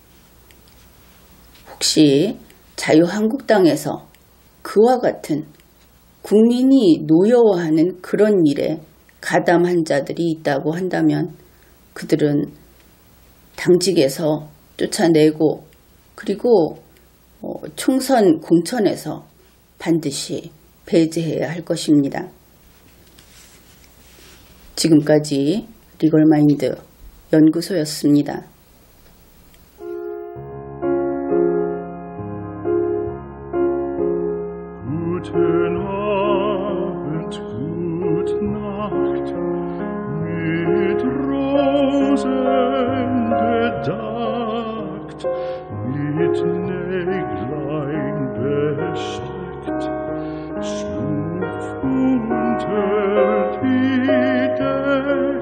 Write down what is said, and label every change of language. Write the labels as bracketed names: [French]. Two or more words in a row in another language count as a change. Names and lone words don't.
[Korean] 혹시 자유한국당에서 그와 같은 국민이 노여워하는 그런 일에 가담한 자들이 있다고 한다면 그들은 당직에서 쫓아내고 그리고 총선 공천에서 반드시 배제해야 할 것입니다. 지금까지 리걸마인드 연구소였습니다. [German] Guten Abend, gute Nacht, mit Rosen bedeckt, mit Näglein besteckt, schlupf unter die Deck.